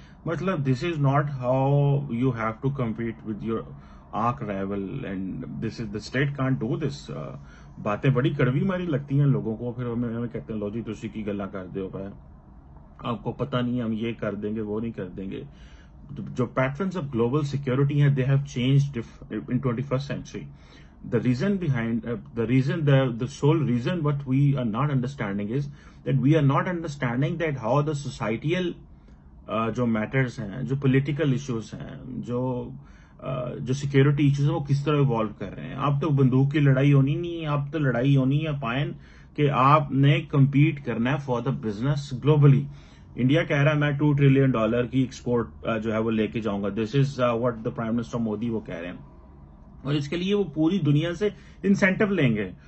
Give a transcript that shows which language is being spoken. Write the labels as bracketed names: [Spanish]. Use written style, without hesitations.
[English] مطلب this is not how you have to compete with your arch rival, and this is the state can't do this. [Urdu] باتیں بڑی کڑوی ماری لگتی ہیں لوگوں کو, پھر ہمیں کہتے ہیں [Punjabi] لو جی تسی کی گلا کر دو پہ, [Urdu] آپ کو پتہ نہیں ہم یہ کر دیں گے وہ نہیں کر دیں گے. [English] جو patterns of global security ہیں they have changed in 21st century. The reason behind the sole reason what we are not understanding is that we are not understanding that how the societal [Urdu] جو matters ہیں, جو political issues ہیں, جو security issues ہیں وہ کس طرح evolve کر رہے ہیں. اب تو بندوق کی لڑائی ہونی نہیں ہے, اب تو لڑائی ہونی ہے پائن کہ آپ نے کمپیٹ کرنا ہے [English] For the business globally. [Urdu] India کہہ رہا ہے میں $2 ٹریلین کی ایکسپورٹ جو ہے وہ لے کے جاؤں گا. [English] this is what the prime minister [Urdu] Modi وہ کہہ رہے ہیں, اور اس کے لیے وہ پوری دنیا سے انسینٹو لیں گے.